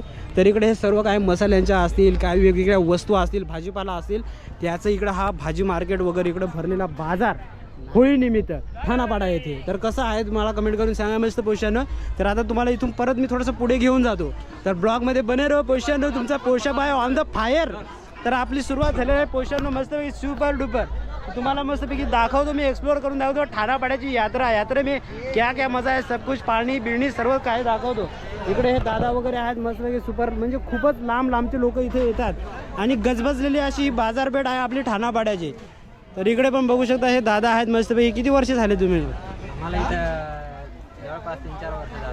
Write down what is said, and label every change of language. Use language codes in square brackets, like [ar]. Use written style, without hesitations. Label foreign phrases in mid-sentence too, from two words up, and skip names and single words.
[mr] तर इकडे हे सर्व काही मसाल्यांच्या असतील, काही वेगवेगळ्या वस्तू असतील, भाजीपाला असतील, त्याचं इकडं हा भाजी मार्केट वगैरे इकडं भरलेला बाजार होळी निमित्त ठाणापाडा येथे. तर कसं आहे तुम्हाला कमेंट करून सांगा मस्त पोषानं. तर आता तुम्हाला इथून परत मी थोडंसं पुढे घेऊन जातो. तर ब्लॉगमध्ये [hi] बने रहो [mr] पोषानं, तुमचा पोषाबाय [en] on the fire. [mr] तर आपली सुरुवात झालेली आहे पोषानं मस्तपैकी [en] super duper. [mr] तुम्हाला मस्तपैकी दाखवतो मी, एक्सप्लोर करून दाखवतो ठाणापाड्याची यात्रा [hi] में क्या क्या मजा [mr] आहे, [hi] सब कुछ [mr] पाणी बिळणी सर्व काय दाखवतो. इकडे हे दादा वगैरे आहेत मस्तपैकी सुपर, म्हणजे खूपच लांबचे लोक इथे येतात. आणि गजबजलेली अशी बाजारपेठ आहे आपली ठाणापाड्याची. तर इकडे पण बघू शकता हे दादा आहेत मस्तपैकी. किती वर्ष झाले तुम्ही? मला इथं जवळपास 3-4 वर्ष.